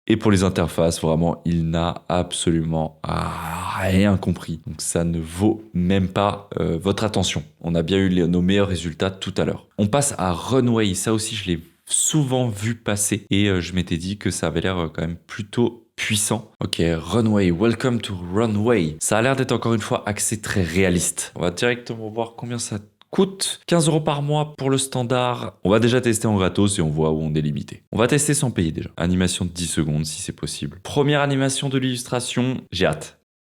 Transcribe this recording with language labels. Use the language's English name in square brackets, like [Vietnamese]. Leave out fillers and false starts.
[French] Et pour les interfaces, vraiment, il n'a absolument rien compris. Donc ça ne vaut même pas votre attention. On a bien eu nos meilleurs résultats tout à l'heure. On passe à Runway. Ça aussi, je l'ai souvent vu passer et je m'étais dit que ça avait l'air quand même plutôt puissant. [English] Ok, Runway, welcome to Runway. [French] Ça a l'air d'être encore une fois axé très réaliste. On va directement voir combien ça coûte. 15 € par mois pour le standard. On va déjà tester en gratos et on voit où on est limité. On va tester sans payer déjà. Animation de 10 secondes si c'est possible. Première animation de l'illustration, j'ai hâte.